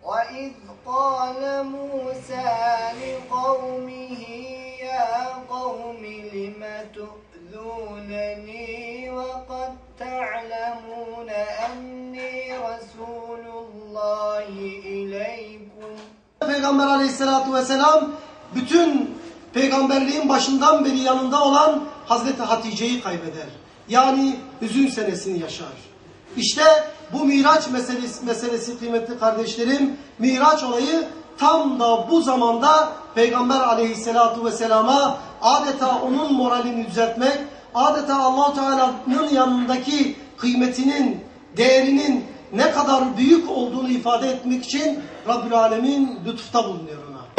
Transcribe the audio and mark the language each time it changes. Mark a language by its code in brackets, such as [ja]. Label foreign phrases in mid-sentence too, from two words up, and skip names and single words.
[ar] وإذ قال موسى لقومه يا قوم لم تؤذونني وقد تعلمون أني رسول الله إليكم. [tr] Peygamber aleyhissalatu vesselam bütün peygamberliğin başından beri yanında olan Hazreti Hatice'yi kaybeder. Yani hüzün senesini yaşar. İşte bu Miraç meselesi kıymetli kardeşlerim, Miraç olayı tam da bu zamanda Peygamber aleyhissalatu vesselama adeta onun moralini düzeltmek, adeta Allah-u Teala'nın yanındaki kıymetinin, değerinin ne kadar büyük olduğunu ifade etmek için Rabbül Alemin lütufta bulunuyor ona.